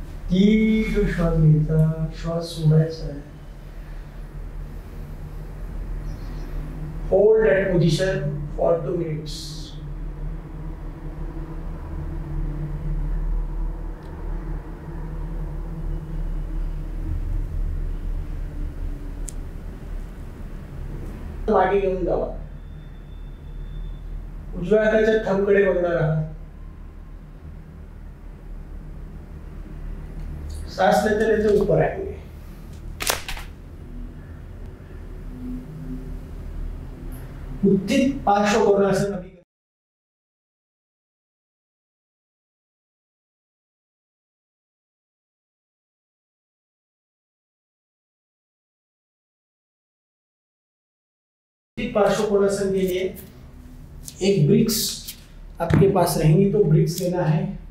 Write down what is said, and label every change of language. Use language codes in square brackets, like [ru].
[mr] दीर्घ श्वास घ्यायचा, श्वास सोडायचा आहे. [en] Hold that position for 2 minutes. [mr] मागे घेऊन जावा. उजव्या हाताच्या थंबकडे बघणार आहात. [hi] सांस लेते लेते ऊपर आएंगे. उत्थित पार्श्व कोणासन अभी पार्श्व कोणासन के लिए एक ब्रिक्स आपके पास रहेंगी तो ब्रिक्स लेना है.